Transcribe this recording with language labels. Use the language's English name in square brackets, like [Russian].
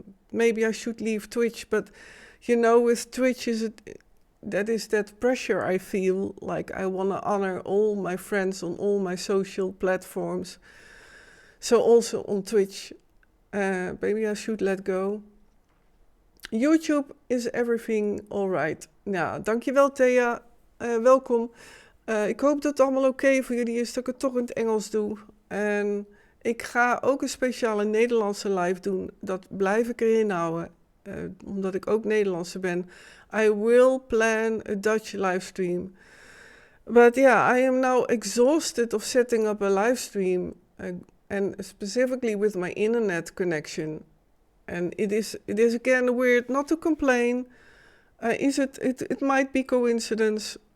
[English] Maybe I should leave Twitch, but you know, with Twitch that is that pressure I feel, like I want to honor all my friends on all my social platforms. So also on Twitch, maybe I should let go. YouTube is everything alright. [Dutch] Nou, dankjewel Thea. Welkom. Ik hoop dat het allemaal oké voor jullie is, dat ik het toch in het Engels doe. En ik ga ook een speciale Nederlandse live doen. Dat blijf ik erin houden, omdat ik ook Nederlandse ben. [English] I will plan a Dutch live stream. But yeah, I am now exhausted of setting up a live stream, and specifically with my internet connection. And it is again weird, not to complain. It might be coincidence.